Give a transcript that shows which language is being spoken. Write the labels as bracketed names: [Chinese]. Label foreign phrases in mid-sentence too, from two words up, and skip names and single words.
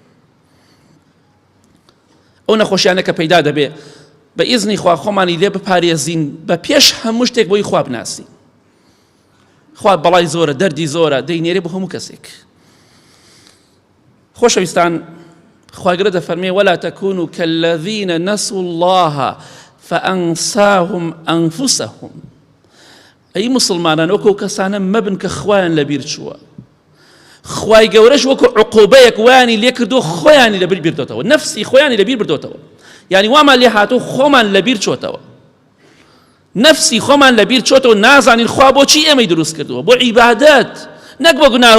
[Central Kurdish] ئەو نەخۆشیانە کە پەیدا دەبێ بە ئیزنی خوا خۆمانی لێ بپارێزین بە پێش هەموو شتێک بۆی خوا بناسین خوا بەڵای زۆرە دەردی زۆرە دەینێرێ بۆ هەموو کەسێک خۆشەویستان خوا گەورە دەفەرمێ [Arabic] ولا تكونوا كالذين نسوا الله فأنساهم أنفسهم [Central Kurdish] ئەی مسلمانان وەکو کەسانە مەبن کە خوایان لەبیر چووە خوای گەورەش وەکو عقوبەیەک وایانی لێ کردو خۆیانی لەبیر بردوتەوە نفسی خۆیانی لەبیر بردوتەوە یعنی وامان لێ هاتوو خۆمان لەبیر چۆتەوە نفسی خۆمان لەبیر چۆتەوە نازانین خوا بۆچی ئێمەی دروست کردووە بۆ عیبادەت نەک بۆ گوناه